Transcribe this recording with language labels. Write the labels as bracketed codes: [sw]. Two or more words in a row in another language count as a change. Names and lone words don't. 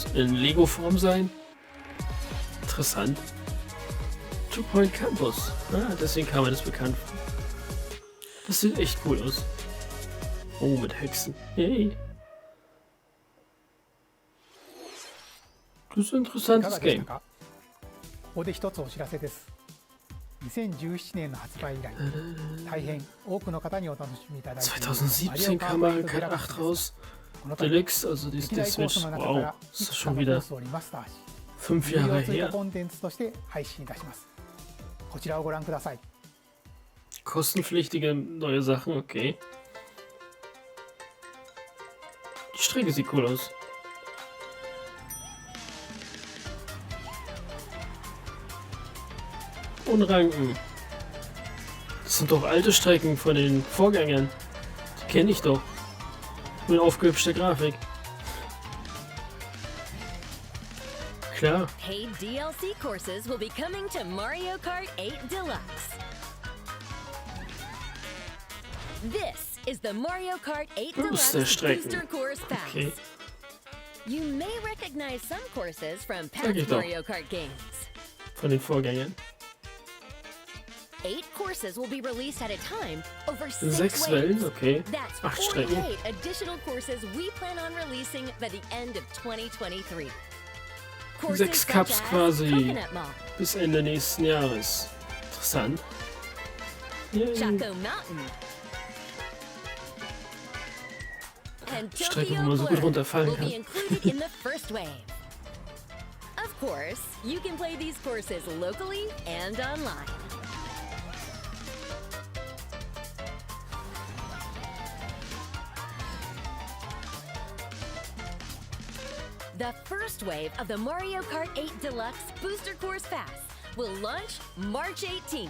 [de] In Lego-Form sein? Interessant. Two Point Campus. Ah, deswegen kam mir das bekannt vor. Das sieht echt cool aus. Oh, mit Hexen. Yay. Das ist ein interessantes Game. [ja] ここで一つお知らせです。2017年の発売以来、大変多くの方にお楽しみいただいている [de] 2017 kam mal Kanal 8 raus. Deluxe, also die Switch. Wow, das ist schon wieder 5 Jahre her. [ja] コンテンツとして配信いたします。こちらをご覧ください。 [de] Kostenpflichtige neue Sachen, okay. Die Strecke sieht cool aus. Und Ranken. Das sind doch alte Strecken von den Vorgängern. Die kenne ich doch. Mit aufgehübschter Grafik. Klar. [en] Paid DLC courses will be coming to Mario Kart 8 Deluxe. This is the Mario Kart 8 Deluxe Booster Course Pass. Okay. You may recognize some courses from past Mario Kart games. [de] Von den Vorgängern. [en] 8 courses will be released at a time over [de] 6 Wellen, okay. [en] That's [de] 8 Strecken. [en] 48 additional courses we plan on releasing by the end of 2023. [de] 6 Cups quasi bis Ende nächsten Jahres. Interessant. [en] Chaco Mountain. And [de] Die Strecke, wo [en] Tokyo [de] man so gut [en] Blur [de] runterfallen [en] will be [de] kann. [en] included in the first wave. Of course, you can play these courses locally and online. The first wave of the Mario Kart 8 Deluxe Booster Course Pass will launch March 18th.